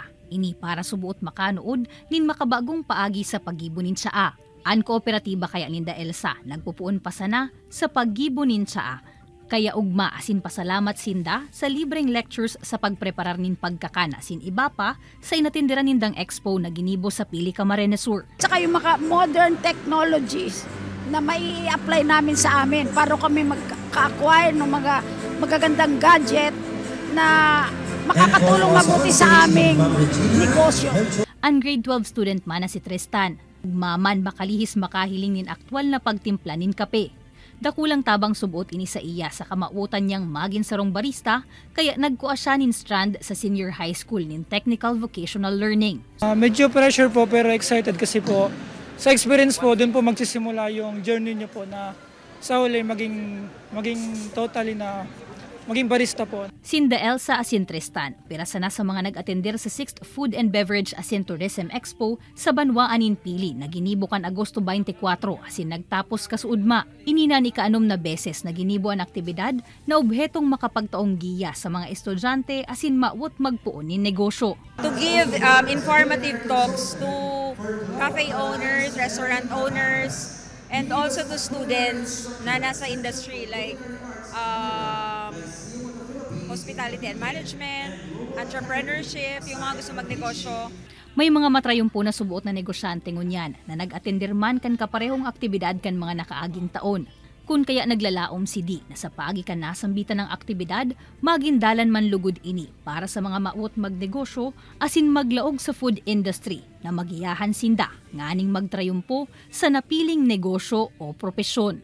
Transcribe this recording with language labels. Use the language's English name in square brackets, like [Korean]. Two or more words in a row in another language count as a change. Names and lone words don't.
[Bikol] Ini para subuot makanood nin makabagong paagi sa paggibunin tsaa. An kooperatiba kaya ninda Elsa, nagpupuon pa sana sa paggibunin tsaa. Kaya ugma asin pasalamat sinda sa libreng lectures sa pagpreparar nin pagkakan asin iba pa sa inatindiran nindang expo na ginibo sa Pili, Camarines Sur. [Filipino] Tsaka yung mga [English] modern technologies [Filipino] na may apply namin sa amin para kami magka-acquire ng mga magagandang gadget na makakatulong mabuti sa aming negosyo. [Bikol] Ang grade 12 student man na si Tristan, maman makalihis makahiling nin aktwal na pagtimpla nin kape. Dakulang tabang subuot ini sa iya sa kamautan niyang magin sarong barista, kaya nagkuha siya nin strand sa [English] senior high school [Bikol] nin [English] technical vocational learning. [Filipino] Medyo pressure po pero excited kasi po sa experience po dun po magsisimula yung journey niyo po na sa huli maging totally na maging barista po. [Bikol] Sinda Elsa asin Tristan, pirasa na sa mga nag-atender sa 6th Food and Beverage asin Tourism Expo sa Banwaanin Pili na ginibo kan Agosto 24 asin nagtapos kasuudma. Inina ni kaanom na beses na ginibo ang aktibidad na obhetong makapagtaong giya sa mga estudyante asin mawot magpuon nin negosyo. [English] To give informative talks to cafe owners, restaurant owners, and also to students [Filipino] na nasa [English] industry like hospitality and management, entrepreneurship, [Filipino] yung mga gusto magnegosyo. [Bikol] May mga matrayon po na subuot na negosyante ngunyan na nag-atender man kan kaparehong aktibidad kan mga nakaaging taon. Kun kaya naglalaom si D na sa pagikan nasambitan ng aktibidad, magindalan man lugod ini para sa mga maot magnegosyo asin maglaog sa food industry na magiyahan sinda nganing magtrayumpo sa napiling negosyo o propesyon.